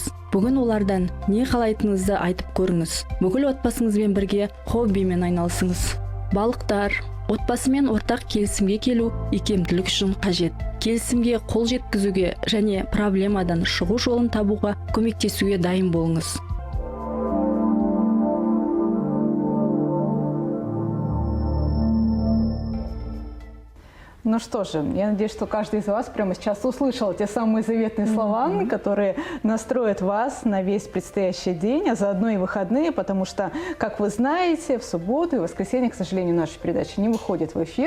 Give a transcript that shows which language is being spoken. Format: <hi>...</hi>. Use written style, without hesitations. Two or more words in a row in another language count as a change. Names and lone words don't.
<kk>Бүгін олардан не қалайтыныңызды айтып көріңіз. Бүкіл отбасыңызбен бірге хоббимен айналысыңыз. Балықтар, отбасымен ортақ келісімге келу икемділік үшін қажет. Келісімге қол жеткізуге және проблемадан шығу жолын табуға көмектесуге дайын болыңыз.</kk> <ru>Ну что же, я надеюсь, что каждый из вас прямо сейчас услышал те самые заветные слова, которые настроят вас на весь предстоящий день, а заодно и выходные, потому что, как вы знаете, в субботу и воскресенье, к сожалению, наша передача не выходит в эфир.</ru>